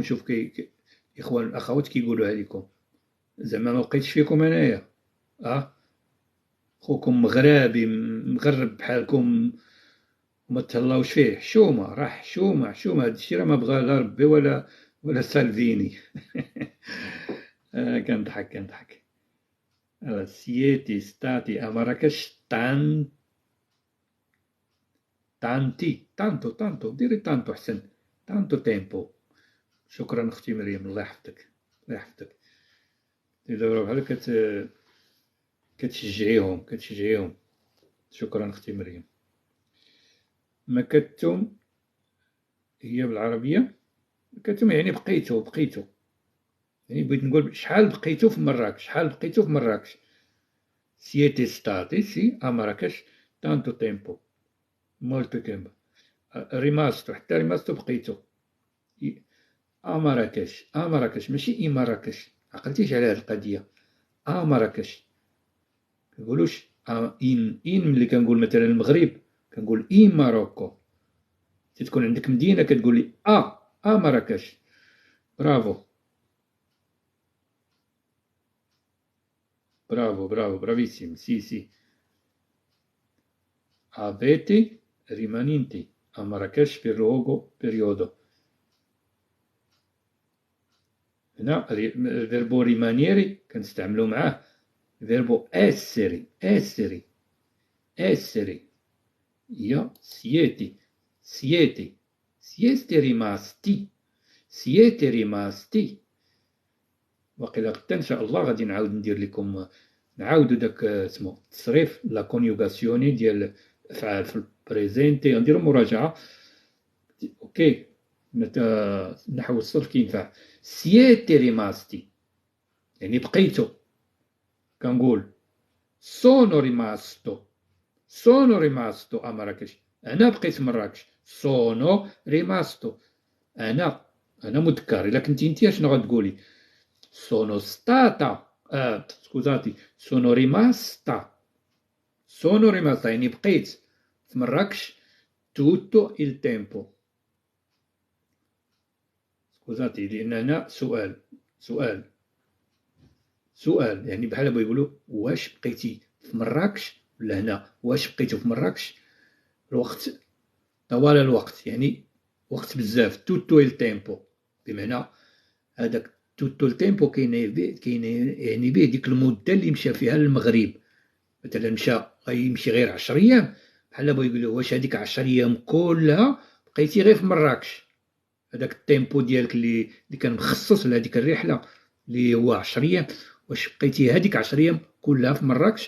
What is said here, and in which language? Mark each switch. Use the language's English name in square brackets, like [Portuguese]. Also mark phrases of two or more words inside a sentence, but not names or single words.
[Arabic] شوف اخوان الاخوات كيقولوها لكم، زعما ما بقيتش فيكم انايا. خوكم مغربي مغرب بحالكم وما تهلاوش فيه. حشومه، راه حشومه هادشي راه ما بغا لا ربي ولا سالفيني. كنضحك. [Italian] siete stati a Marrakesh tanto ديري tanto احسن. tanto tempo. [Arabic] شكرا اختي مريم، الله يحفظك. دابا بحال كتشجعيهم. شكرا اختي مريم. مكثتم هي بالعربية، مكثتم يعني بقيتو يعني بغيت نقول شحال بقيتو في مراكش. [Italian] siete stati sì a Marrakesh tanto tempo. molto tempo. rimasto حتى rimasto بقيتو. [Arabic] مراكش ماشي اي مراكش. عقلتيش على هاد القضية؟ مراكش كنقولوش ان ملي كنقول مثلا المغرب كنقول اي ماروكو. تكون عندك مدينة كتقول لي مراكش. [Italian] برافو bravissimi. sì. avete rimanenti a Marrakesh per lungo periodo. [Arabic] هنا [Italian] verbo rimanere [Arabic] كنستعملو معاه [Italian] verbo essere. هي siete rimasti. [Arabic] وقيلا غدا ان شاء الله غادي نعاود ندير لكم، نعاودو داك سمو التصريف [Italian] la coniugazione [Arabic] ديال الافعال في البريزينتي، غنديرو مراجعه. اوكي. النحو الصرف كينفع. [Italian] siete rimasti [Arabic] يعني بقيتو. [Italian] كنقول sono rimasto a Marrakech. [Arabic] انا بقيت في مراكش. [Italian] sono rimasto. [Arabic] انا مذكر. الا كنتي انت شنو غتقولي؟ [Italian] sono stata scusate sono rimasta [Arabic] يعني بقيت في مراكش [Italian] tutto il tempo. [Arabic] scusate لأن هنا سؤال يعني بحال بغا يقولوا واش بقيتي في مراكش، ولا هنا واش بقيتو في مراكش الوقت طوال الوقت يعني وقت بزاف. [Italian] tutto il tempo [Arabic] بمعنى هذاك [Italian] tutto il tempo [Arabic] كاين يعني به ديك المده اللي مشى فيها للمغرب. مثلا غيمشي غير 10 ايام، بحال بغا يقول له واش هذيك 10 ايام كلها بقيتي غير في مراكش. هذاك التيمبو ديالك اللي كان مخصص لهذيك الرحله اللي هو 10 ايام، واش بقيتي هذيك 10 ايام كلها في مراكش؟